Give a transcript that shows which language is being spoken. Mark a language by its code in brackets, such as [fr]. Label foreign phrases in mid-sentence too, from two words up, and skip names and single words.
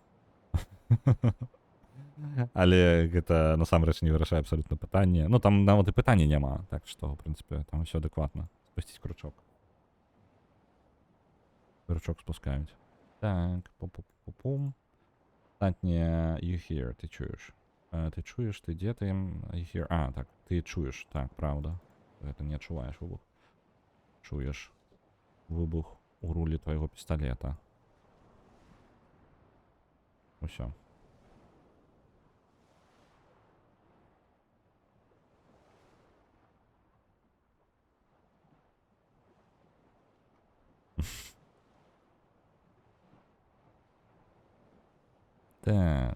[be] Але гэта насамрэч не вырашае абсалютна пытанне. Ну там нават і пытання няма, так што, в прынцыпе, там усё адэкватна. Спусціць кручок. Кручок спускаюць. Так, пум-пум-пум-пум. Астатняе [en] you hear, [be] ты чуеш. Ты чуеш, ты дзе ты? [en] You hear. [be] Так, ты чуеш, так, правда. Гэта не адчуваеш выбух. Чуеш выбух у рулі твайго пісталета. Усё. Так.